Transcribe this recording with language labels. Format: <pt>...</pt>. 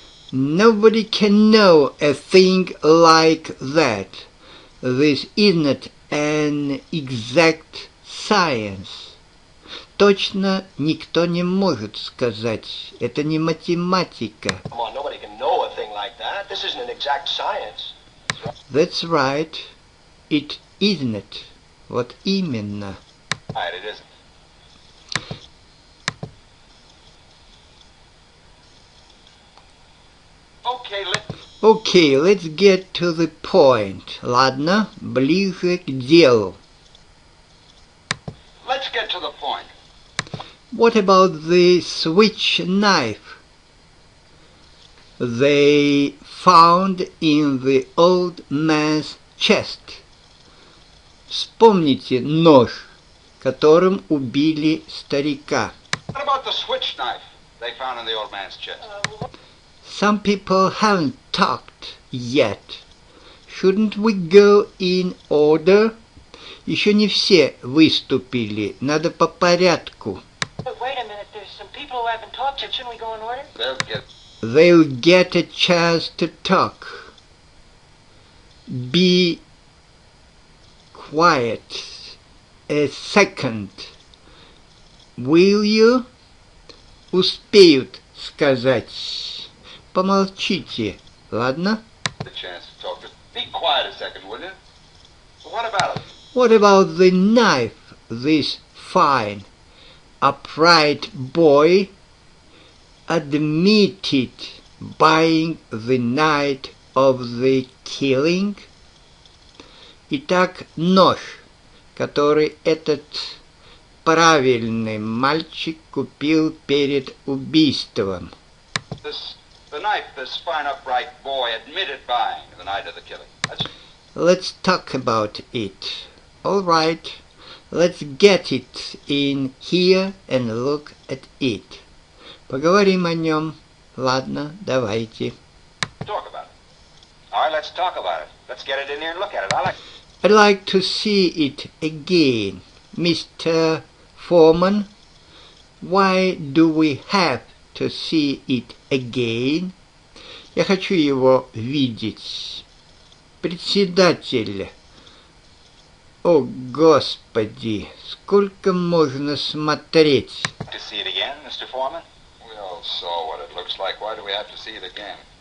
<en>Nobody can know a thing like that. This isn't an exact science.</en> <ru>Точно никто не может сказать. Это не математика.</ru> <en>Come on, nobody can know a thing like that. This isn't an exact science. That's right. It isn't.</en> <ru>Вот именно.</ru> <en>Right, it isn't. Okay, let's get to the point.</en> <ru>Ладно, ближе к делу.</ru> <en>Let's get to the point. What about the switch knife they found in the old man's chest?</en> <ru>Вспомните нож, которым убили старика.</ru> <en>What about the switch knife they found in the old man's chest? Some people haven't talked yet. Shouldn't we go in order?</en> <ru>Еще не все выступили. Надо по порядку.</ru> <en>But wait a minute, there's some people who haven't talked yet. Shouldn't we go in order? They'll get a chance to talk. Be quiet a second. Will you?</en> <ru>Успеют сказать. Помолчите, ладно?</ru> <en>The chance to talk. Just be quiet a second, will you? What about it? What about the knife this fine, upright boy admitted buying the night of the killing?</en> <ru>Итак, нож, который этот правильный мальчик купил перед убийством.</ru> <en>The knife this fine upright boy admitted buying the night of the killing. Let's talk about it. All right, let's get it in here and look at it.</en> <ru>Поговорим о нем. Ладно, давайте.</ru> <en>Talk about it. All right, let's talk about it. Let's get it in here and look at it. I'd like to see it again. Mr. Foreman, why do we have to see it again?</en> <ru>Я хочу его видеть. Председатель. О, Господи, сколько можно смотреть?</ru> <en>To see it again, Mr. Foreman? We all saw what it looks like. Why do we have to see it again?</en>